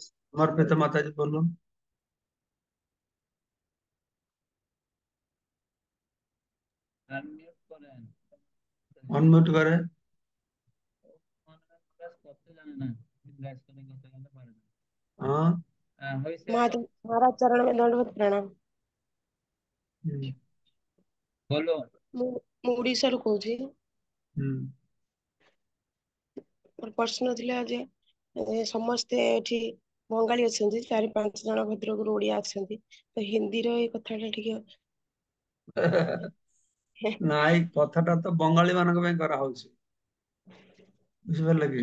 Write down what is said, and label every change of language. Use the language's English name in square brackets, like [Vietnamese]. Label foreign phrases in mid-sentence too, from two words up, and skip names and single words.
[Bangla] সমর্পিতা মাতাজি বলুন। আনমিউট করেন। অনমিউট করে। প্লাস করতে জানে না, গ্যাস করে করতে জানতে পারে না। হ্যাঁ। হয়েছে। [Hindi] महाराज चरण में दंडवत प्रणाम। হুম। [Bangla] বলুন। [Odia] ମୁଁ ଓଡିଶାରୁ କହୁଛି। হুম। ମୋର ପ୍ରଶ୍ନ ଥିଲା ଯେ ସମସ୍ତେ ଏଠି ବଙ୍ଗାଳୀ ଅଛନ୍ତି, 4-5 ଜଣ ଭଦ୍ରକରୁ ଓଡିଆ ଅଛନ୍ତି, ତ ହିନ୍ଦୀର ଏଇ କଥାଟା ଟିକେ ନା, ଏଇ କଥାଟା ତ ବଙ୍ଗାଳୀ ମାନଙ୍କ ପାଇଁ କରାହଉଛି, ବୁଝିପାରିଲେ କି?